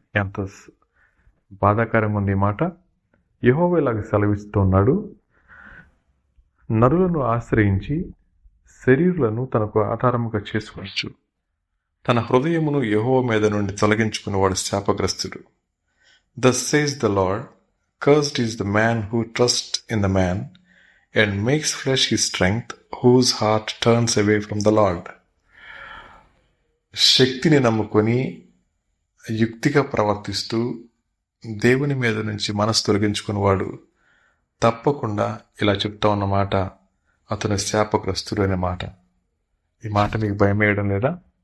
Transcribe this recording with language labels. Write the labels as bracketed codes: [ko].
[te] ఎంత బాధాకరంగా ఉంది ఈ మాట. యెహోవా ఇలాగ సెలవిస్తూ ఉన్నాడు, నరులను ఆశ్రయించి శరీరులను తనకు ఆధారముగా చేసుకోవచ్చు, తన హృదయమును యెహోవా మీద నుండి తొలగించుకునేవాడు శాపగ్రస్తుడు. [en] Thus says the Lord, cursed is the man who trusts in the man and makes flesh his strength, whose heart turns away from the Lord. [te] శక్తిని నమ్ముకొని యుక్తిగా ప్రవర్తిస్తూ దేవుని మీద నుంచి మనసు తొలగించుకునేవాడు తప్పకుండా ఇలా చెప్తా ఉన్నమాట, అతను శాపగ్రస్తుడు అనే మాట. ఈ మాట మీకు భయం వేయడం లేదా?